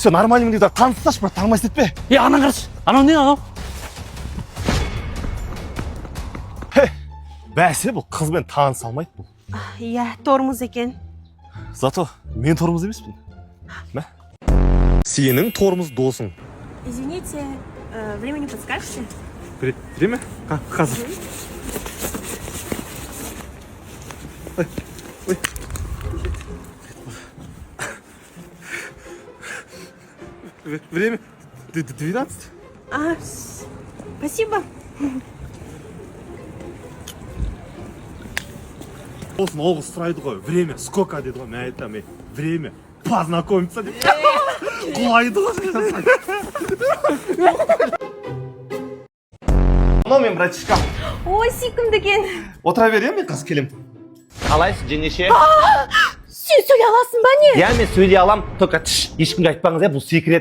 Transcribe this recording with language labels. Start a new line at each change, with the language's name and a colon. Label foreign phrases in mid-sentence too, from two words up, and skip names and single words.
Kazakh: Все, нормальныймын дейді, танысташы, брат, тармас етпе. Анан қарашы, анау не анау? Бәсе, бұл қызбен таныса алмайды бұл. Иә, тормоз екен. Зато мен тормоз емеспін. Мә? Сенің тормоз досың.
Russian: Извините, время не подскажете? Время? Қазір. Время 12. Спасибо.
Kazakh: Болсын, ол қыз сұрайды ғой,
Russian: время сколько
Kazakh: деді ғой, мен айтам,
Russian: время познакомиться деп.
Kazakh: Құлайды ғой. Мынау мен братишкам. Ой, сүйкімді екен. Отыра берем, мен қыз келем. Қалайсыз, жеңеше? Сен сөйлей аласың ба не? Я, мен сөйлей алам, только ешкімге айтпаңыз, бұл секрет.